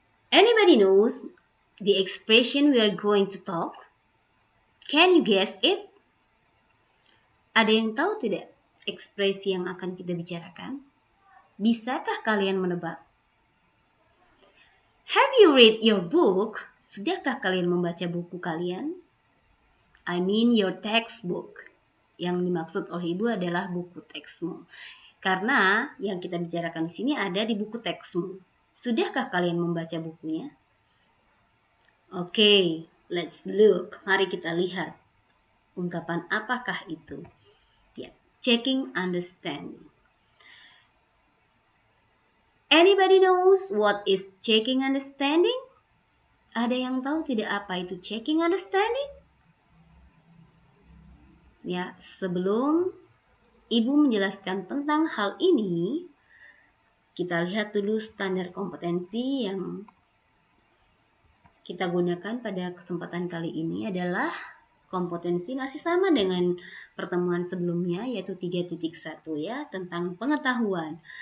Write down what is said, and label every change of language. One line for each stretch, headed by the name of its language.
English: Anybody knows the expression we are going to talk? Can you guess it?
Indonesian: Ada yang tahu tidak ekspresi yang akan kita bicarakan? Bisakah kalian menebak?
English: Have you read your book?
Indonesian: Sudahkah kalian membaca buku kalian?
English: I mean your textbook.
Indonesian: Yang dimaksud oleh ibu adalah buku teksmu. Karena yang kita bicarakan di sini ada di buku teksmu. Sudahkah kalian membaca bukunya? Oke,
English: let's look.
Indonesian: Mari kita lihat. Ungkapan apakah itu? Ya, checking understanding.
English: Anybody knows what is checking understanding?
Indonesian: Ada yang tahu tidak apa itu checking understanding? Ya, sebelum ibu menjelaskan tentang hal ini, kita lihat dulu standar kompetensi yang kita gunakan pada kesempatan kali ini adalah kompetensi masih sama dengan pertemuan sebelumnya, yaitu 3.1 ya, tentang pengetahuan.